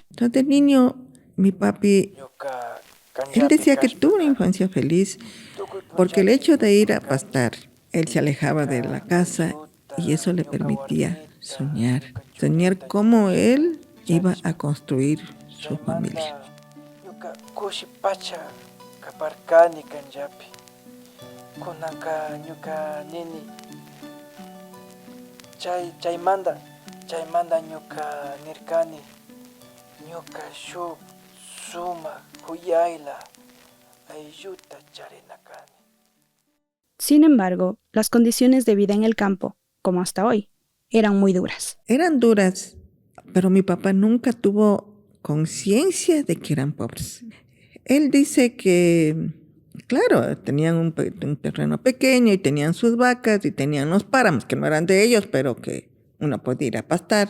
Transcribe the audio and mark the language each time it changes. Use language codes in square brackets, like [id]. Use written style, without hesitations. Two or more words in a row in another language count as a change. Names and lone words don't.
[es] Entonces, de niño, mi papi, él decía que tuvo una infancia feliz porque el hecho de ir a pastar, él se alejaba de la casa y eso le permitía soñar cómo él iba a construir su familia. [qu] Chaymanda ñuka nirkani ñuka shuk suma huyayla aylluta charinakani. [es] Sin embargo, las condiciones de vida en el campo, como hasta hoy, eran muy duras. Eran duras, pero mi papá nunca tuvo conciencia de que eran pobres. Él dice que, claro, tenían un terreno pequeño y tenían sus vacas y tenían los páramos, que no eran de ellos, pero que uno podía ir a pastar.